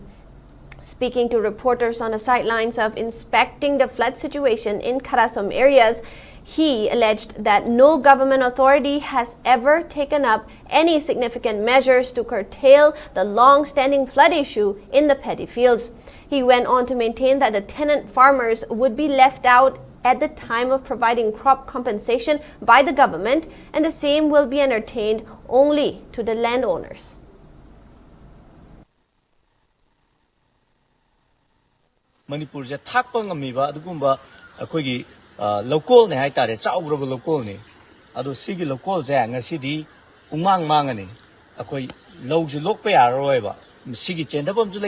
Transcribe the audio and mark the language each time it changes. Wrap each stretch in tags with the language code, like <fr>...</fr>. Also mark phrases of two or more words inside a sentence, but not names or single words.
<en>Speaking to reporters on the sidelines of inspecting the flood situation in Karasom areas, he alleged that no government authority has ever taken up any significant measures to curtail the long-standing flood issue in the paddy fields. He went on to maintain that the tenant farmers would be left out at the time of providing crop compensation by the government, and the same will be entertained only to the landowners.</en> <mni>Manipur je thakpa ngamiba adugumba akoigi local ne haitare chaugraba local ne adu sigi local je ngasidi umang mangani akoi lawju lokpa yaroiba sigi chendabam ju</mni>